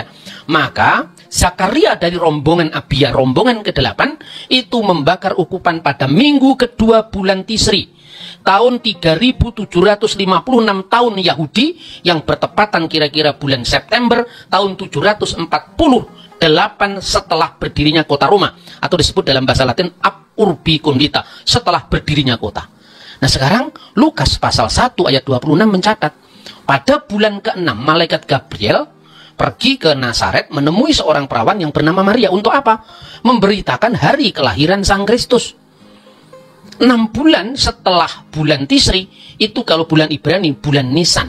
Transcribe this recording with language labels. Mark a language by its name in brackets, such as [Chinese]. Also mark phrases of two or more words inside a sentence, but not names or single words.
[Indonesian] Maka Zakaria dari rombongan Abia, rombongan ke-8, itu membakar ukupan pada minggu kedua bulan Tisri, tahun 3756 tahun Yahudi, yang bertepatan kira-kira bulan September tahun 748 setelah berdirinya kota Roma, atau disebut dalam bahasa Latin [Latin] ab urbi condita, [Indonesian] setelah berdirinya kota. Nah sekarang Lukas pasal 1 ayat 26 mencatat, pada bulan ke-6 malaikat Gabriel pergi ke Nazaret menemui seorang perawan yang bernama Maria. Untuk apa? Memberitakan hari kelahiran Sang Kristus. 6 bulan setelah bulan Tisri, itu kalau bulan Ibrani, bulan Nisan.